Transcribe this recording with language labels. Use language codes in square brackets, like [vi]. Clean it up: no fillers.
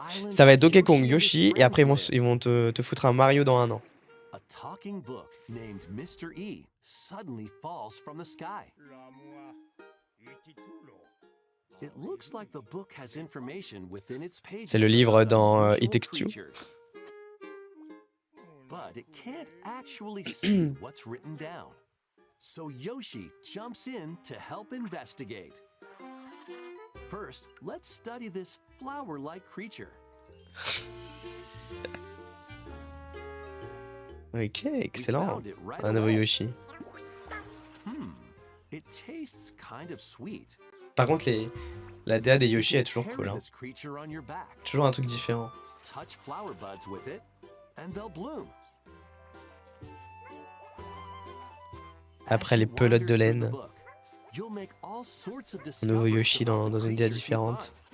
[fr] Ça va être Donkey Kong, Yoshi, et après ils vont te foutre un Mario dans un an. [en] A talking book named Mr. E suddenly falls from the sky. It looks like the book has information within its pages. [fr] C'est le livre dans It Takes Two. [en] But it can't actually see what's written down. So Yoshi jumps in to help investigate. First, let's study this flower-like creature. [fr] Ok, excellent. Un nouveau Yoshi. [en] It tastes kind of sweet. [fr] Par contre, la DA des Yoshi est toujours cool. Hein. Toujours un truc différent. [en] Touch flower buds with it, and they'll bloom. [fr] Après les pelotes de laine. Un nouveau Yoshi dans une DA différente.